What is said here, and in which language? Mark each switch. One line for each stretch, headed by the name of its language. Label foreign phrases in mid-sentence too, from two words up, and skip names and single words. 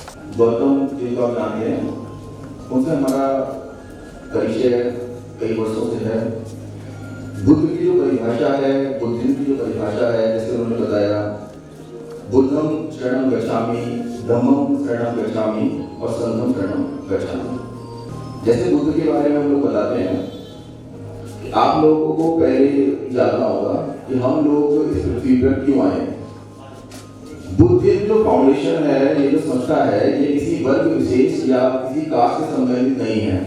Hindi: गौतम जिनको आप जानते हैं, उनसे हमारा परिचय कई वर्षों से है। बुद्ध की जो परिभाषा है, बुद्धिज्म की जो परिभाषा है, जैसे उन्होंने बताया,
Pali: बुद्धम शरणं गच्छामि, धम्मम शरणं गच्छामि और संघम शरणं गच्छामि।
Hindi: जैसे बुद्ध के बारे में हम लोग बताते हैं कि आप लोगों को पहले जानना होगा कि हम लोग इस पृथ्वी पर क्यों आए। बुद्धिज्म जो फाउंडेशन है, ये जो संस्था है, ये किसी वर्ग विशेष या किसी कास्ट से संबंधित नहीं है।